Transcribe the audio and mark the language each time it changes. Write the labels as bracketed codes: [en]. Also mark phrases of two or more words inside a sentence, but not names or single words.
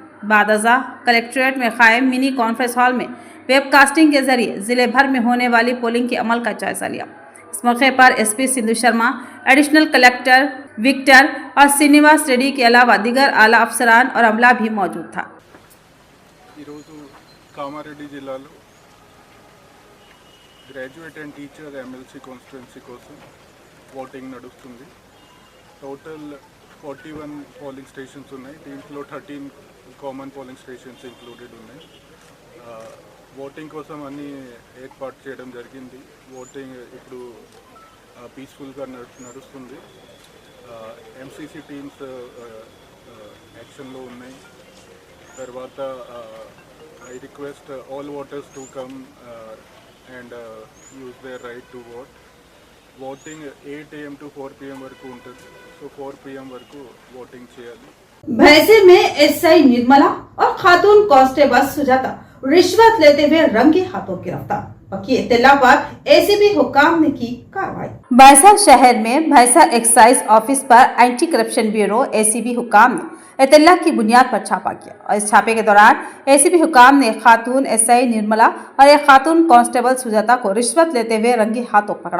[ur] بادجا کلکٹریٹ میں قائم [en] mini conference hall [ur] میں ویب کاسٹنگ کے ذریعے ضلعے بھر میں ہونے والی پولنگ کے عمل کا جائزہ لیا. اس موقع پر ایس پی سندھو شرما, [en] additional collector [ur] وکٹر اور سری نواس ریڈی کے علاوہ دیگر اعلیٰ افسران اور عملہ بھی موجود تھا. [te] కామారెడ్డి జిల్లాలో [en] graduate and teacher MLC constituency [te] కోసం ఓటింగ్ నడుస్తుంది. [en] total 41 polling stations ఉన్నాయి. దీంట్లో 13 common polling stations included ఉన్నాయి. [te] ఓటింగ్ కోసం అన్ని ఏర్పాటు చేయడం జరిగింది. ఓటింగ్ ఇప్పుడు పీస్ఫుల్గా నడుస్తుంది. [en] MCC teams యాక్షన్లో ఉన్నాయి. తర్వాత I request all voters to come and use their right to vote. Voting 8 AM to 4 PM [te] వరకు ఉంటుంది. సో 4 PM వరకు ఓటింగ్ చేయాలి. [ur] بھینسے میں ایس آئی نرملا اور خاتون کانسٹیبل سجاتا رشوت لیتے ہوئے رنگے ہاتھوں گرفتار. وکیل اطلاع پر اے سی بی حکام نے کی کارروائی. بھینسہ شہر میں بھینسہ [en] excise office [ur] پر اینٹی کرپشن بیورو اے سی بی حکام نے اطلاع کی بنیاد پر چھاپہ کیا اور اس چھاپے کے دوران اے سی بی حکام نے خاتون ایس آئی نرملا اور ایک خاتون کانسٹیبل سجاتا کو رشوت لیتے ہوئے رنگے ہاتھوں پکڑا.